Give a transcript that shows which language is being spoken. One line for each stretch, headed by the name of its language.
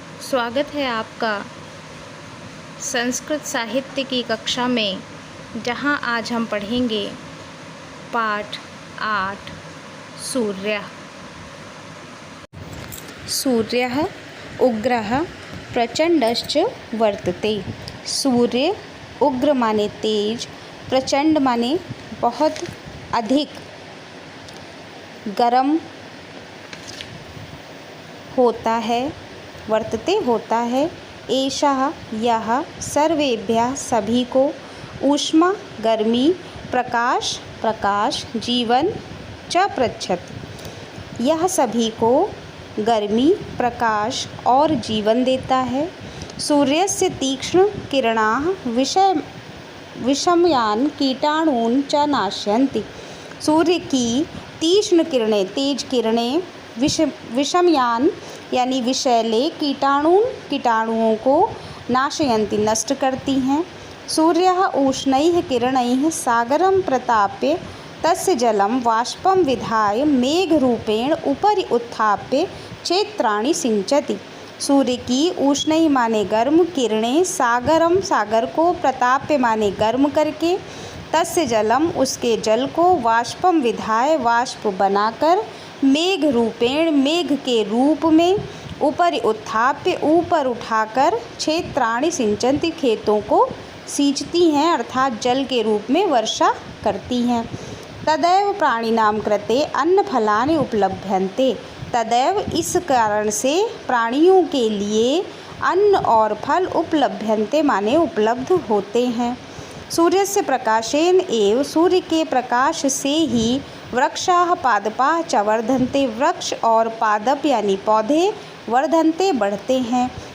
Hindi: स्वागत है आपका संस्कृत साहित्य की कक्षा में, जहां आज हम पढ़ेंगे पाठ 8 सूर्यः।
Sanskrit: सूर्यः उग्रः प्रचंडश्च वर्तते।
Hindi: सूर्य उग्र माने तेज, प्रचंड माने बहुत अधिक, गरम होता है, वर्तते होता है। एषः यह सर्वेभ्यः सभी को, ऊष्मा गर्मी, प्रकाश प्रकाश, जीवन च पृच्छति यह सभी को गर्मी, प्रकाश और जीवन देता है।
Sanskrit: सूर्यस्य तीक्ष्ण किरणाः विषमयान् कीटाणून् च नाशयन्ति।
Hindi: सूर्य की तीक्ष्ण किरणें, तेज किरणें विषमयान यानी विषैले कीटाणुओं को नाशयन्ति नष्ट करती हैं।
Sanskrit: सूर्यः उष्णैः किरणैः सागरं प्रताप्य तस्य जलं वाष्पं विधाय मेघरूपेण उपरि उत्थाप्य क्षेत्राणि सिंचति।
Hindi: सूर्य की उष्णैः माने गर्म किरणें सागर को प्रताप्य माने गर्म करके, तस्य जलम उसके जल को, वाष्पम विधाय वाष्प बनाकर, मेघ रूपेण मेघ के रूप में, ऊपर उत्थाप्य ऊपर उठाकर, क्षेत्राणि सिंचन्ति खेतों को सींचती हैं अर्थात जल के रूप में वर्षा करती हैं।
Sanskrit: तदैव प्राणिनां कृते अन्न फलानि उपलभ्यन्ते।
Hindi: तदैव इस कारण से प्राणियों के लिए अन्न और फल उपलभ्यन्ते माने उपलब्ध होते हैं।
Sanskrit: सूर्यस्य प्रकाशेन एव,
Hindi: सूर्य के प्रकाश से ही
Sanskrit: वृक्षाः पादपाः च वर्धन्ते,
Hindi: वृक्ष और पादप यानी पौधे वर्धन्ते बढ़ते हैं।